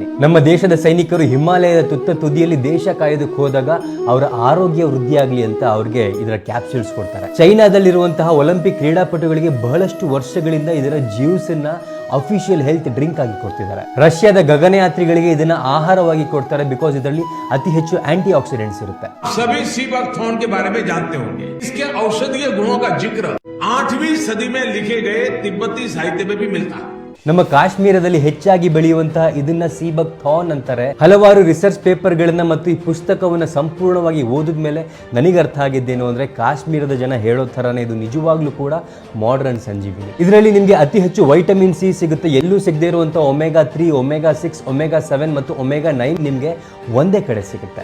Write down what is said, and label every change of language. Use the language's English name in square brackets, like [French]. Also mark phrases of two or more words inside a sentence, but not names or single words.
[Kannada] ನಮ್ಮ ದೇಶದ ಸೈನಿಕರು ಹಿಮಾಲಯದ ತುತ್ತ ತುದಿಯಲ್ಲಿ ದೇಶ ಕಾಯೋದಕ್ಕೆ ಹೋದಾಗ ಅವರ ಆರೋಗ್ಯ ವೃದ್ಧಿಯಾಗಲಿ ಅಂತ ಅವ್ರಿಗೆ ಇದರ ಕ್ಯಾಪ್ಸೂಲ್ಸ್ ಕೊಡ್ತಾರೆ. ಚೈನಾದಲ್ಲಿರುವಂತಹ ಒಲಿಂಪಿಕ್ ಕ್ರೀಡಾಪಟುಗಳಿಗೆ ಬಹಳಷ್ಟು ವರ್ಷಗಳಿಂದ ಇದರ ಜ್ಯೂಸ್ ಅನ್ನ [English] official health drink [Kannada] ಆಗಿ ಕೊಡ್ತಿದ್ದಾರೆ. ರಷ್ಯಾದ ಗಗನಯಾತ್ರಿಗಳಿಗೆ ಇದನ್ನ ಆಹಾರವಾಗಿ ಕೊಡ್ತಾರೆ, ಬಿಕಾಸ್ ಇದರಲ್ಲಿ ಅತಿ ಹೆಚ್ಚು [English] anti oxidants [Kannada] ಇರುತ್ತೆ. [Hindi] सभी सी बकथॉर्न के बारे में जानते होंगे. इसके औषधीय गुणों का जिक्र 8वीं सदी में लिखे गए तिब्बती साहित्य में भी मिलता है. [Kannada] ನಮ್ಮ ಕಾಶ್ಮೀರದಲ್ಲಿ ಹೆಚ್ಚಾಗಿ ಬೆಳೆಯುವಂತಹ ಇದನ್ನ ಸೀಬಕ್ಥಾರ್ನ್ ಅಂತಾರೆ. ಹಲವಾರು ರಿಸರ್ಚ್ ಪೇಪರ್ಗಳನ್ನ ಮತ್ತು ಈ ಪುಸ್ತಕವನ್ನ ಸಂಪೂರ್ಣವಾಗಿ ಓದಿದ ಮೇಲೆ ನನಗೆ ಅರ್ಥ ಆಗಿದ್ದೇನು ಅಂದ್ರೆ ಕಾಶ್ಮೀರದ ಜನ ಹೇಳೋ ಥರನೇ ಇದು ನಿಜವಾಗ್ಲೂ ಕೂಡ ಮಾಡರ್ನ್ ಸಂಜೀವಿನಿ. ಇದರಲ್ಲಿ ನಿಮಗೆ ಅತಿ ಹೆಚ್ಚು [English] vitamin C [Kannada] ಸಿಗುತ್ತೆ. ಎಲ್ಲೂ ಸಿಗದೇ ಇರುವಂತಹ ಒಮೆಗಾ 3, ಒಮೆಗಾ 6, ಒಮೆಗಾ 7 ಮತ್ತು ಒಮೆಗಾ 9 ನಿಮಗೆ ಒಂದೇ ಕಡೆ ಸಿಗುತ್ತೆ.